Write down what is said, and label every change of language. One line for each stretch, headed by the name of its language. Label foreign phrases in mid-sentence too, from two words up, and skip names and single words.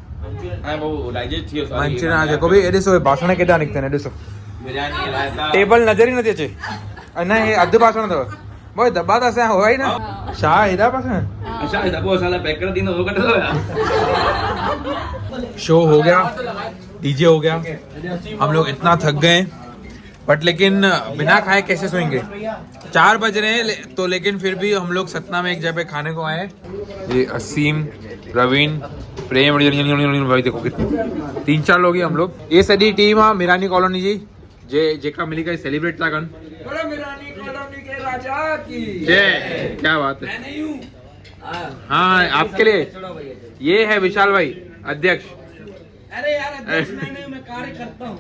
Sindhi: मंचूरियन जेको बि हे ॾिसो बासण केॾा निकिता आहिनि ॾिसो टेबल नज़र ई नथी अचे न हे अधु बासण अथव भाई दॿा त असांजा हुआ ई न छा हेॾा बासण
Hindi: शो हो गया डीजे हो गया हम लोग इतना थक गए बट लेकिन बिना खाए कैसे सोएंगे 4 बज रहे हैं तो लेकिन फिर भी हम लोग सतना में एक जगह पे खाने को आए ये असीम प्रवीण प्रेम भाई देखो कितने 3-4 लोग ही हम लोग ये
Sindhi: सॼी टीम आहे मिरानी कॉलोनी जी जेका मिली करे सेलिब्रेट था कनि
Hindi: जय क्या बात है हाँ आपके लिए ये है विशाल भाई अध्यक्ष अरे यार अध्यक्ष मैं कार्य करता हूँ